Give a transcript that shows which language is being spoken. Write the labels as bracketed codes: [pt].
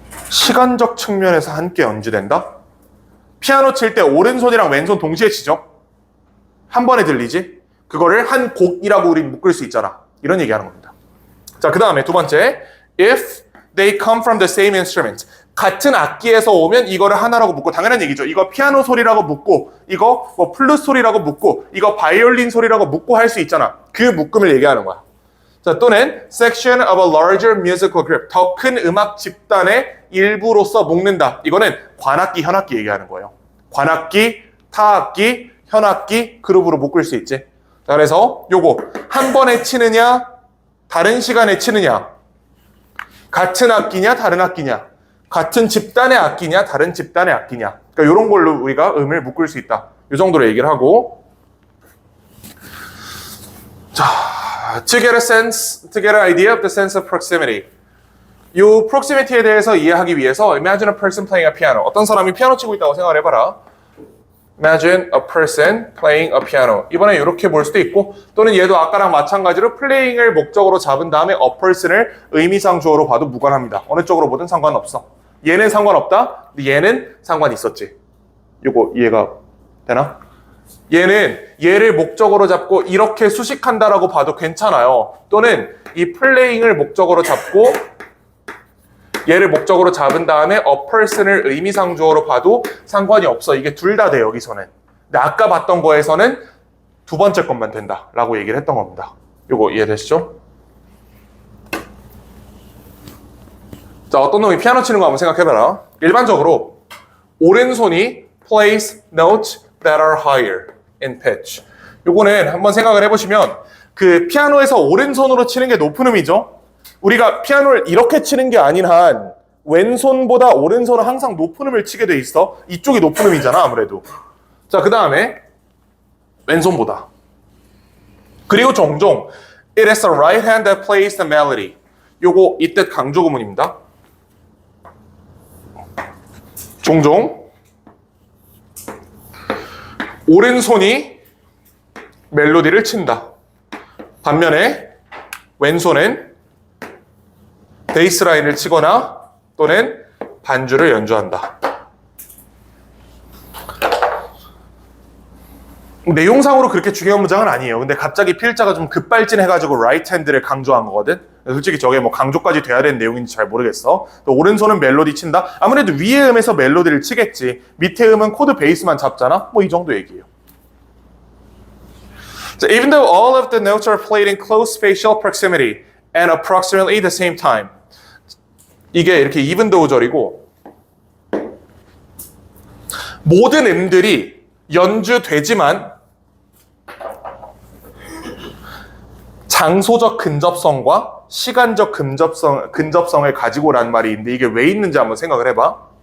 [ko] 시간적 측면에서 함께 연주된다? 피아노 칠 때 오른손이랑 왼손 동시에 치죠? 한 번에 들리지? 그거를 한 곡이라고 우린 묶을 수 있잖아. 이런 얘기하는 겁니다. 자, 그 다음에 두 번째. [en] If they come from the same instrument. [ko] 같은 악기에서 오면 이거를 하나라고 묶고, 당연한 얘기죠. 이거 피아노 소리라고 묶고, 이거 뭐 플룻 소리라고 묶고, 이거 바이올린 소리라고 묶고 할 수 있잖아. 그 묶음을 얘기하는 거야. 자, 또는 [en] section of a larger musical group. [ko] 더 큰 음악 집단의 일부로서 묶는다. 이거는 관악기, 현악기 얘기하는 거예요. 관악기, 타악기, 현악기, 그룹으로 묶을 수 있지. 자, 그래서 요거 한 번에 치느냐, 다른 시간에 치느냐, 같은 악기냐, 다른 악기냐, 같은 집단의 악기냐, 다른 집단의 악기냐. 그러니까 이런 걸로 우리가 음을 묶을 수 있다. 이 정도로 얘기를 하고, 자, [en] to get an idea of the sense of proximity. [ko] 이 proximity에 대해서 이해하기 위해서 [en] imagine a person playing a piano. [ko] 어떤 사람이 피아노 치고 있다고 생각을 해봐라. [en] Imagine a person playing a piano. [ko] 이번에 이렇게 볼 수도 있고, 또는 얘도 아까랑 마찬가지로 playing을 목적으로 잡은 다음에 a person을 의미상 주어로 봐도 무관합니다. 어느 쪽으로 보든 상관없어. 얘는 상관없다? 근데 얘는 상관 있었지. 이거 이해가 되나? 얘는 얘를 목적으로 잡고 이렇게 수식한다라고 봐도 괜찮아요. 또는 이 playing을 목적으로 잡고 얘를 목적으로 잡은 다음에 a person을 의미상 주어로 봐도 상관이 없어. 이게 둘 다 돼, 여기서는. 근데 아까 봤던 거에서는 두 번째 것만 된다라고 얘기를 했던 겁니다. 요거 이해되시죠? 자, 어떤 놈이 피아노 치는 거 한번 생각해봐라. 일반적으로 오른손이 [en] plays notes that are higher in pitch. [ko] 요거는 한번 생각을 해보시면 그 피아노에서 오른손으로 치는 게 높은 음이죠? 우리가 피아노를 이렇게 치는 게 아닌 한 왼손보다 오른손은 항상 높은 음을 치게 돼 있어. 이쪽이 높은 음이잖아, 아무래도. 자, 그 다음에 왼손보다. 그리고 종종 [en] it is the right hand that plays the melody. [ko] 요거 이 뜻 강조 구문입니다. 종종 오른손이 멜로디를 친다. 반면에 왼손은 베이스라인을 치거나 또는 반주를 연주한다. 내용상으로 그렇게 중요한 문장은 아니에요. 근데 갑자기 필자가 좀 급발진해가지고 right hand를 강조한 거거든. 솔직히 저게 뭐 강조까지 돼야 되는 내용인지 잘 모르겠어. 또 오른손은 멜로디 친다? 아무래도 위의 음에서 멜로디를 치겠지. 밑에 음은 코드 베이스만 잡잖아? 뭐 이 정도 얘기예요. [en] So even though all of the notes are played in close spatial proximity and approximately the same time. [ko] 이게 이렇게 even though절이고 모든 음들이 연주되지만 장소적 근접성과 시간적 근접성을 가지고라는 말이 있는데 이게 왜 있는지 한번 생각을 해봐.